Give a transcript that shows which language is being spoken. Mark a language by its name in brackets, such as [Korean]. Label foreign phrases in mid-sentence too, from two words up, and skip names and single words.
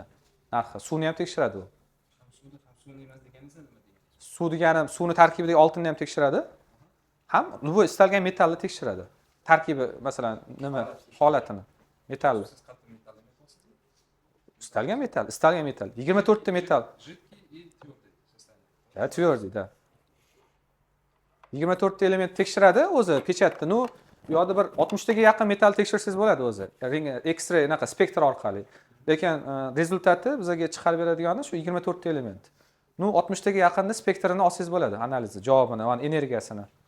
[Uzbek] Narxi. Suvni ham tekshiradi u. Suvni emas deganingiz nima deyapsiz? Suv deganim, suvni tarkibidagi oltinni ham tekshiradi. Ham bu istalgan metalni tekshiradi. Tarkibi, masalan, nima holatini, metalni. Istalgan metal. 24 ta metal. [Russian] Жидкий и твердый состояние. Ha, tвердый, да. [Uzbek] 24 ta element tekshiradi o'zi pechatda. Bu yoqda bir 60 taga yaqin metal tekshirsangiz bo'ladi o'zi. X-ray anaqa spektr orqali. Lekin rezultati bizga chiqarib beradigani shu 24 ta element. 60 taga yaqinni spektrini olsangiz bo'ladi, analizni, javobini, va energiyasini.